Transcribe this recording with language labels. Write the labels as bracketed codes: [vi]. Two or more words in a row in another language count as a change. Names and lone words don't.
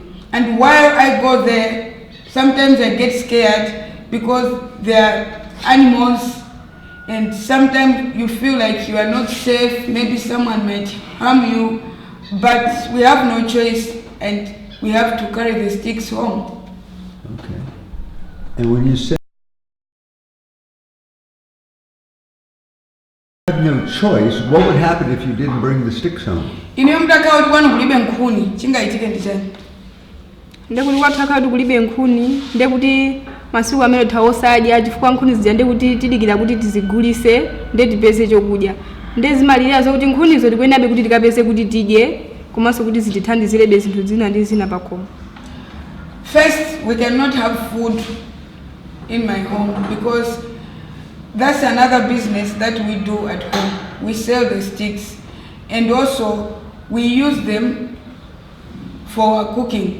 [en] And while I go there, sometimes I get scared because there are animals and sometimes you feel like you are not safe, maybe someone might harm you, but we have no choice and we have to carry the sticks home. Okay. And when you say you had no choice, what would happen if you didn't bring the sticks home? [ny] Ine mtaka kuti kwanu kulibe nkhuni, chingaitike ndi chani? ndekuti kwathaka kuti kulibe nkhuni ndekuti masiku amene thawosadya chifukwa nkhuni zija ndekuti tidikira kuti tizigulise nde tipeze chokudya nde zimalira zokuti nkhunizo tikuyenabe kuti tikapeze kuti tidye komanso kuti zitithandizirebe zinthu zina ndi zina pakhomo. [en] First, we cannot have food in my home because that's another business that we do at home. We sell the sticks and also we use them for cooking.